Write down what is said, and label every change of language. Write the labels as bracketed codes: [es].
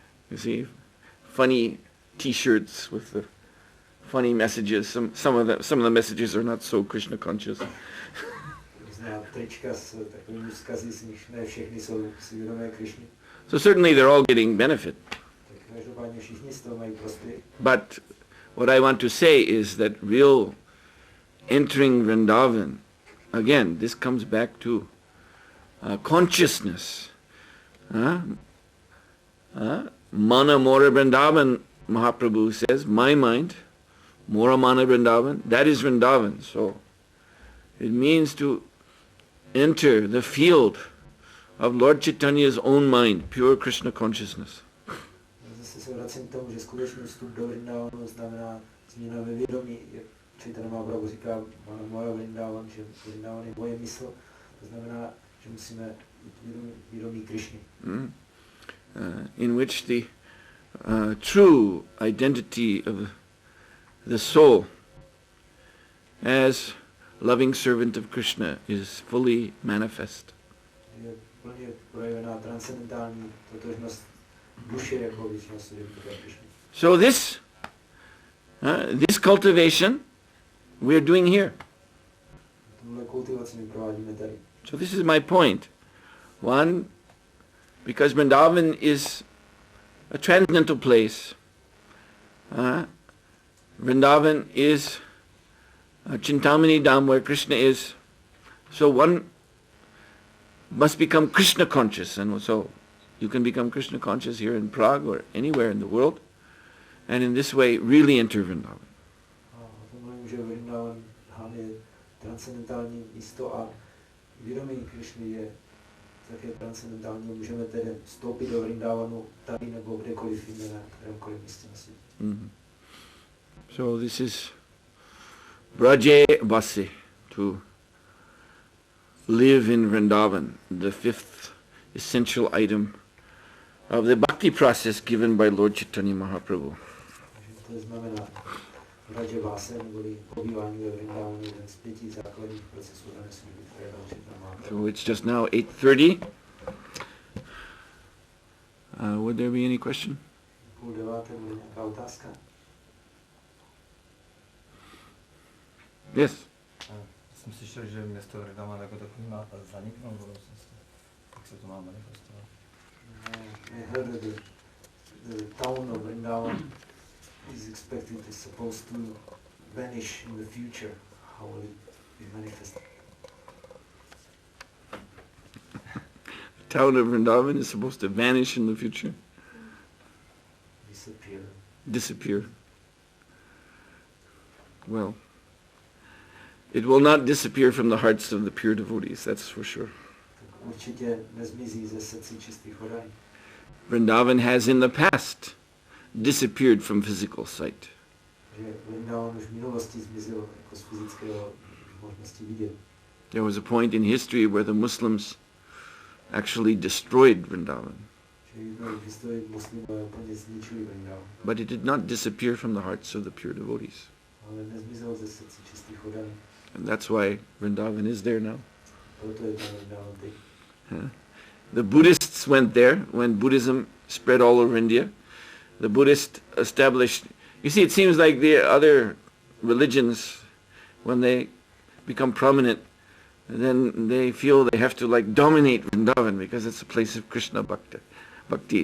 [en] You see, funny T-shirts with the funny messages. Some of the messages are not so Krishna conscious. [cs] různá trička s takovými vzkazy, z nich ne všechny jsou si vědomé Krišny. [en] So certainly they're all getting benefit. [cs] Tak každopádně všichni z toho mají prospěch. [en] But what I want to say is that real entering Vrindavan, again, this comes back to consciousness. Mana Mora Vrindavan, Mahaprabhu says, my mind, Mora Mana Vrindavan, that is Vrindavan. So it means to enter the field of Lord Chaitanya's own mind, pure Krishna consciousness. [cs] Zase se vracím k tomu, že skutečný vstup do Vrindavanu znamená změna ve vědomí. Jak Chaitanya Mahaprabhu říká, Mana Mora Vrindavan, že Vrindavan je moje mysl. To znamená, že musíme vědomí Krishny. [en] In which the true identity of the soul as loving servant of Krishna is fully manifest. [cs] Je plně projevená transcendentální totožnost duše jako věčného servítora Krishny. [en] So this cultivation we are doing here. [cs] Tuhle kultivaci my provádíme tady. [en] So this is my point. One, because Vrindavan is a transcendental place. Vrindavan is Chintamani Dham where Krishna is. So one must become Krishna conscious, and so you can become Krishna conscious here in Prague or anywhere in the world, and in this way really enter Vrindavan. [cs] Že Vrindavan je transcendentální místo a vědomí Krishny je také transcendentální. Můžeme tedy vstoupit do Vrindavanu tady nebo kdekoliv jinde na kterémkoliv místě na světě. [en] So this is Vraja vasa, to live in Vrindavan, the fifth essential item of the bhakti process given by Lord Chaitanya Mahaprabhu. [cs] To znamená Vraja vasa, neboli pobývání ve Vrindavanu, jeden z 5 základních procesů dané služby, které dal Chaitanya Mahaprabhu. [en] So it's just now 8:30. Would there be any question? [cs] 8:30 bude nějaká otázka? [en] Yes. [cs] Jsem slyšel, že město Vrindavan jako takový má zaniknout v budoucnosti. Jak se to má manifestovat? [en] I heard that the town of Vrindavan is expected, is supposed to vanish in the future. How will it be manifested? The town of Vrindavan is supposed to vanish in the future. Disappear. Well, it will not disappear from the hearts of the pure devotees, that's for sure. [cs] Určitě nezmizí ze srdcí čistých oddaných. [en] Vrindavan has in the past disappeared from physical sight. [cs] Že Vrindavan už v minulosti zmizel jako z fyzického možnosti vidět. [en] There was a point in history where the Muslims actually destroyed Vrindavan. [cs] Že jednou v historii muslimové úplně zničili Vrindavan. [en] But it did not disappear from the hearts of the pure devotees. [cs] Ale nezmizel ze srdcí čistých oddaných. [en] And that's why Vrindavan is there now. [cs] Proto je tam Vrindavan teď. [en] The Buddhists went there when Buddhism spread all over India. The Buddhists established, you see, it seems like the other religions, when they become prominent, then they feel they have to like dominate Vrindavan because it's a place of Krishna bhakti.